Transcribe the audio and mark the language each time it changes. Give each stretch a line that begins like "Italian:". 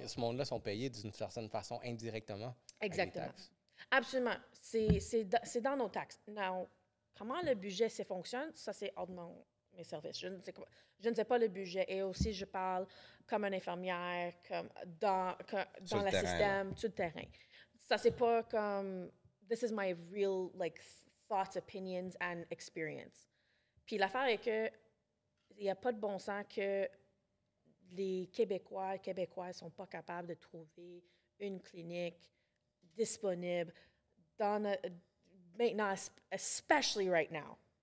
French: Ce monde-là sont payés d'une certaine façon indirectement. Exactement. Avec les taxes. Absolument. C'est dans nos taxes. Now, comment le budget fonctionne, ça, c'est hors de mes services. Je ne sais pas le budget. Et aussi, je parle comme une infirmière, comme dans le terrain, système, sur le terrain. Ça, c'est pas comme...
English: This is my real, like, thoughts, opinions and experience.
French: Puis l'affaire est que il n'y a pas de bon sens que les Québécoises ne sont pas capables de trouver une clinique disponible maintenant,
English: especially right now.